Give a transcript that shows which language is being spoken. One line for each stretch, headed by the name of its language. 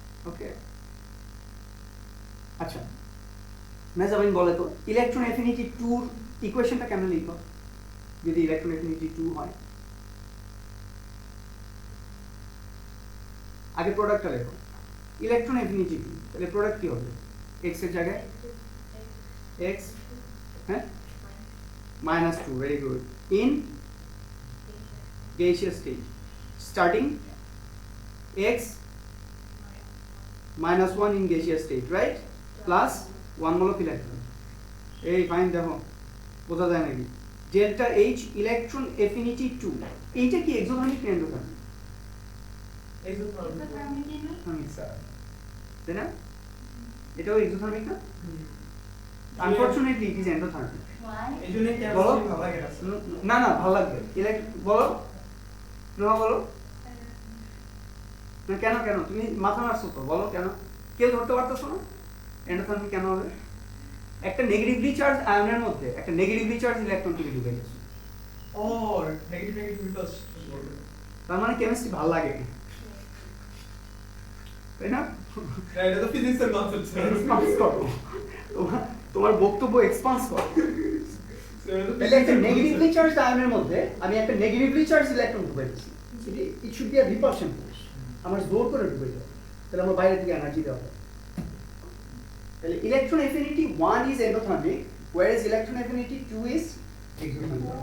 Bangla: ওকে আচ্ছা মেজারমেন্ট বলে তো ইলেকট্রন এফিনিটি 2 এর ইকুয়েশনটা কেন লিখো যদি ইলেকট্রন এফিনিটি 2 হয়? আগে প্রোডাক্টটা লেখো, ইলেকট্রন এফিনিটি 2, তাহলে প্রোডাক্ট কি হবে? x এর জায়গায় x, হ্যাঁ
English: -2, very good, in gaseous state starting x -1 in gaseous state, right, plus 1 mole of electron.
Bangla: এই ফাইন দেখো বোঝা যায় নাকি? ডেল্টা H ইলেকট্রন এফিনিটি 2, এইটা কি এক্সোথার্মিক না এন্ডোথার্মিক? এক্সোথার্মিক না? স্যার তাই না, এটাও এক্সোথার্মিক না? Unfortunately it is endothermic.
English: Why?
Bangla: এইজন্য বলো। কেমিস্ট্রি ভালো লাগে না স্যার। না না ভালো লাগবে বলো নোয়া বলো না, কেন কেন তুমি মাথা মারছো তো, বলো কেন? কেউ ধরতে পারতেছো না এন্ডোথার্মিক কেন হবে? একটা নেগেটিভলি চার্জ আয়নের মধ্যে একটা নেগেটিভলি চার্জ ইলেকট্রন তুমি ঢুকে গেছে, ওর নেগেটিভ বিকজ তার মানে কেমিস্ট্রি ভালো লাগে, তাই না? এটা তো ফিজিক্সের কনসেপ্ট স্যার। এক্সপান্স করো, তোমার বক্তব্য এক্সপান্স করো। তাহলে একটা নেগেটিভলি চার্জ আয়নের মধ্যে আমি একটা নেগেটিভলি চার্জ ইলেকট্রন ঢুকে দিচ্ছি, it should be a repulsion force, আমার জোর করে ঢুকে যাবে, তাহলে আমার বাইরে থেকে এনার্জি দেওয়া হবে। তাহলে
English: Electron affinity 1 is endothermic, whereas electron affinity 2 is exothermic.